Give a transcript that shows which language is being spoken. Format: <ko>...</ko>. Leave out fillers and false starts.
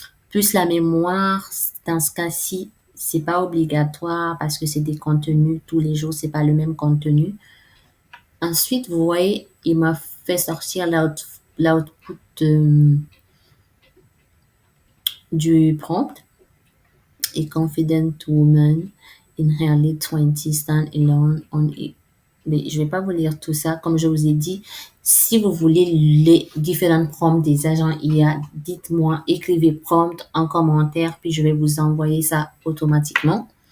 <fr>Plus la mémoire, dans ce cas-ci, c'est pas obligatoire parce que c'est des contenus tous les jours, c'est pas le même contenu. Ensuite, vous voyez, il m'a fait sortir l'output du prompt.</fr> <en>A confident woman in her late 20s stand alone on it.</en> <fr>Mais je vais pas vous lire tout ça. Comme je vous ai dit, si vous voulez les différents prompts des agents IA, dites-moi, écrivez prompt en commentaire, puis je vais vous envoyer ça automatiquement.</fr>